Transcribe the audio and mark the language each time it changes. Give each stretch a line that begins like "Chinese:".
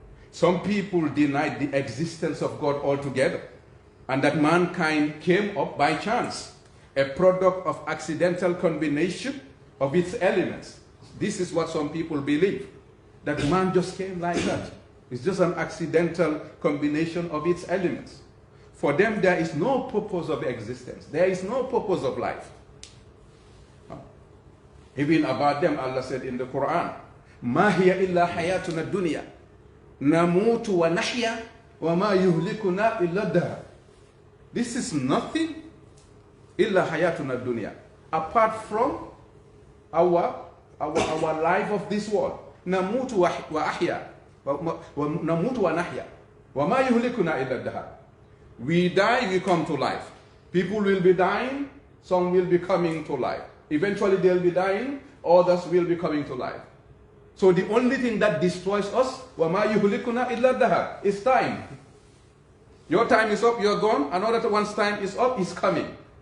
English: Some people deny the existence of God altogether, and that mankind came up by chance, a product of accidental combination of its elements. This is what some people believe, that man just came like that. It's just an accidental combination of its elements. For them, there is no purpose of existence. There is no purpose of life.
Arabic: Even about them, Allah said in the Quran, مَا هِيَ إِلَّا حَيَاتُنَا الدُّنْيَا نَمُوتُ وَنَحْيَا وَمَا يُهْلِكُنَا إِلَّا الدَّهْرُ.
English: This is nothing illa hayatuna dunya, apart from our life of this world.
Arabic: نموت وأحيا ونموت ونحيا وما يهلكنا إلا الدهر.
English: We die, we come to life. People will be dying, some will be coming to life. Eventually they'll be dying, others will be coming to life. So the only thing that destroys us, وَمَا يُهْلِكُنَا إِلَّا الدَّهَرِ, is time. Your time is up, you're gone. Another one's time is up, is coming.